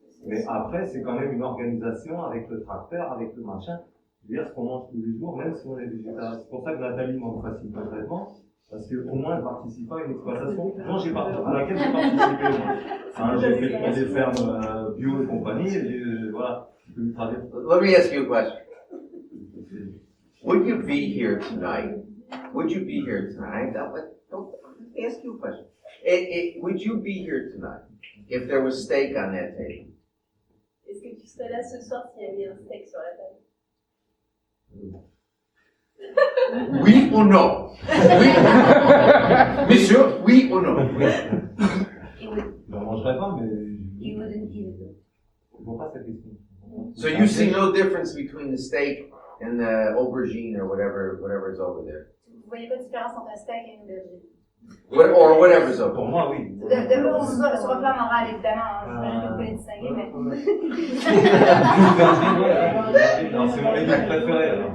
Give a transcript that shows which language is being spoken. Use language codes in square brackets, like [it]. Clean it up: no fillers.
[fr] Mais après, c'est quand même une organisation avec le tracteur, avec le machin. Je veux dire, ce qu'on mange tous les jours, même si on est végétarien. C'est pour ça que Nathalie m'en facilite complètement. Parce qu'au moins, elle participe pas à une exploitation à laquelle j'ai participé. Hein, j'ai fait des fermes bio et compagnie, voilà. [en] Let me ask you a question. Would you be here tonight? Would you be here tonight? Don't ask you a question. Would you be here tonight if there was steak on that table? [fr] Est-ce que tu serais là ce soir s'il y avait un steak sur la table? Oui ou non? Oui. Monsieur, oui ou non? Je n'en mangerai pas, mais je vois pas cette question. [en] So you see no difference between the steak and the aubergine or whatever is over there? [fr] Vous voyez pas de différence entre un steak et une aubergine? [en] Or whatever's over. [fr] Pour moi, oui. Sur le plan moral, évidemment, j'imagine que vous pouvez distinguer, mais... Non, c'est mon légume préféré, alors.